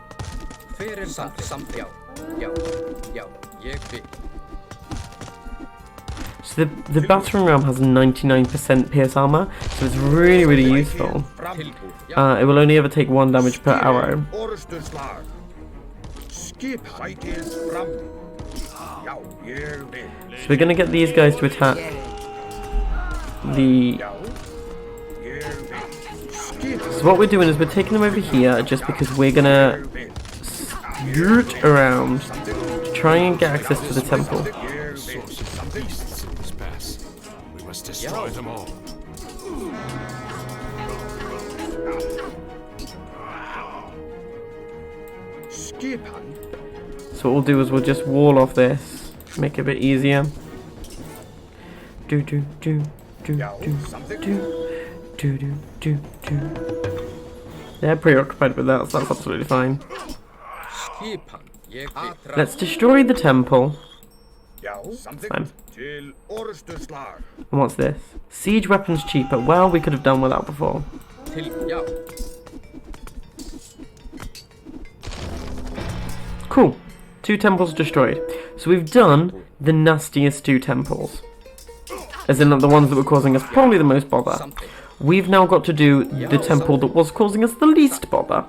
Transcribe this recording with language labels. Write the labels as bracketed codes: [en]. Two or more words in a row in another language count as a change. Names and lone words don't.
[en] So the battering ram has 99% pierce armor, so it's really, really useful. It will only ever take 1 damage per arrow. [is] Ja, ég vil. [en] So we're gonna get these guys to attack the... [is] Já, ég vil. Skipan. [en] So what we're doing is we're taking them over here just because we're gonna skirt around to try and get access to the temple. Source of beasts in this pass. We must destroy them all. [is] Skipan. [en] So what we'll do is we'll just wall off this, make it a bit easier. Do do do do [is] Já, do samþykkt. do do do do. [en] They're preoccupied with that, so that's absolutely fine. [is] Skipan. Ég vil. [en] Let's destroy the temple. [is] Já, Fine. samþykkt. Til orustuslag. [en] And what's this? Siege weapons cheaper. Well, we could have done without before. [is] Til, já. [en] Cool. 2 temples destroyed. So we've done the nastiest 2 temples. As in the ones that were causing us probably the most bother. Something. We've now got to do the temple that was causing us the least bother.